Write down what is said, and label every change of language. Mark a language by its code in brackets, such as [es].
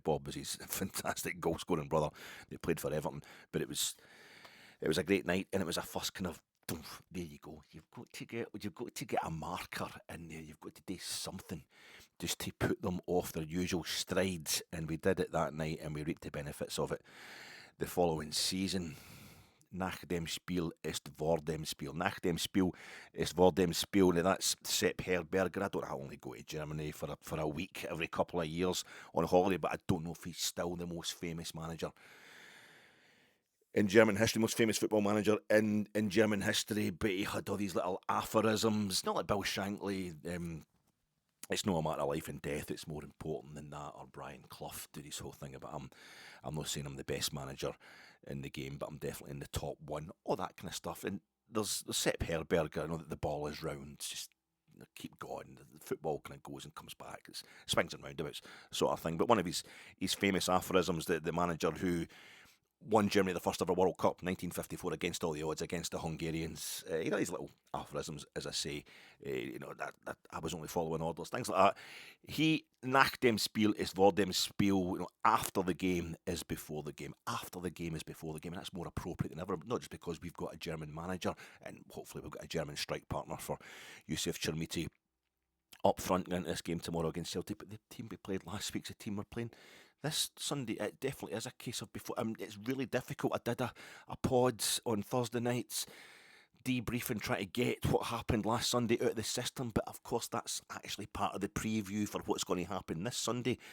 [en] Bob was his fantastic goal scoring brother. They played for Everton, but it was a great night, and it was a first kind of, there you go. You've got to get a marker in there. You've got to do something just to put them off their usual strides, and we did it that night, and we reaped the benefits of it the following season. [de] Nach dem Spiel ist vor dem Spiel. Nach dem Spiel ist vor dem Spiel. [en] Now that's Sepp Herberger. I don't know how only go to Germany for a week every couple of years on holiday, but I don't know if he's still the most famous manager in German history, most famous football manager in German history. But he had all these little aphorisms, not like Bill Shankly. It's not a matter of life and death, it's more important than that. Or Brian Clough do this whole thing about I'm not saying I'm the best manager in the game, but I'm definitely in the top one. All that kind of stuff. And there's Sepp Herberger, I know that the ball is round, just keep going. The football kind of goes and comes back. It's swings and roundabouts sort of thing. But one of his famous aphorisms, the manager who won Germany the first ever World Cup, 1954, against all the odds, against the Hungarians. These little aphorisms, as I say, that I was only following orders, things like that. He, [de] nach dem Spiel ist vor dem Spiel, [en] after the game is before the game. After the game is before the game, and that's more appropriate than ever, not just because we've got a German manager, and hopefully we've got a German strike partner for Youssef Snapshot up front into this game tomorrow against Celtic, but the team we played last week's the team we're playing this Sunday. It definitely is a case of before. It's really difficult. I did a pod on Thursday nights, debriefing, trying to get what happened last Sunday out of the system, but of course that's actually part of the preview for what's going to happen this Sunday.